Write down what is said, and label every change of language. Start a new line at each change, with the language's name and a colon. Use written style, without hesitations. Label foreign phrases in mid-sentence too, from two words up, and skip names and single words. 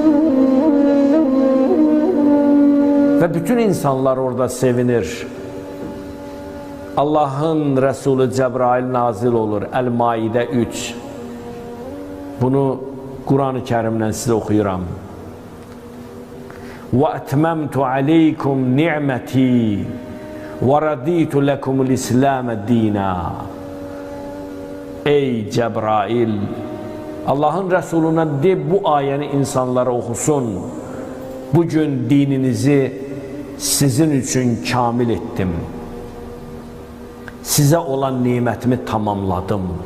Azerbaijani: Və bütün insanlar orada sevinir. Allahın Resulü Cəbrail nazil olur. Əl-Maidə 3. Bunu Quran-ı Kərimdən sizə oxuyuram.
Arabic: وَأَتْمَمْتُ عَلَيْكُمْ نِعْمَتِي وَرَدِيتُ لَكُمُ الْإِسْلَامَ دِينًا.
Azerbaijani: Ey Cəbrail, Allahın Resuluna de, bu ayəni insanlara oxusun. Bugün dininizi sizin üçün kamil etdim. Sizə olan nimətimi tamamladım.